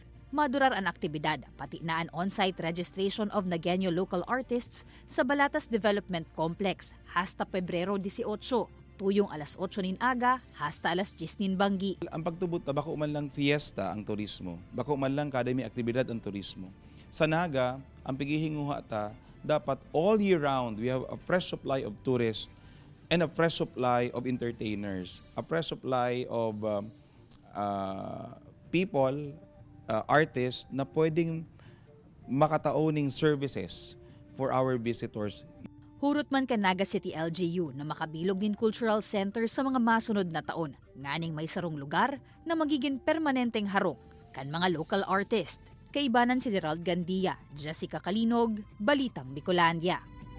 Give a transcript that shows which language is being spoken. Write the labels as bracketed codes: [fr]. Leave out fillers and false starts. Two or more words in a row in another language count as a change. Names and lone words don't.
[bik] Madurar ang aktibidad, pati na ang [en] on-site registration of Nagenyo local artists [bik] sa Balatas Development Complex hasta Pebrero 18, tuyong alas 8 nin aga hasta alas 10 nin banggi. Ang pagtubot na bako man lang fiesta ang turismo, bako man lang kada may aktibidad ang turismo. Sa Naga, ang pigihinguha ta, dapat [en] all year round we have a fresh supply of tourists and a fresh supply of entertainers, a fresh supply of people, artists [bik] na pwedeng makatauning [en] services for our visitors. [bik] Hurot man ka Naga City LGU na makabilog din [en] cultural center [bik] sa mga masunod na taon, nganing may sarong lugar na magiging permanenteng harong kan mga [en] local artist. [bik] Kaibanan si Gerald Gandia, Jessica Kalinog, Balitang Bicolandia.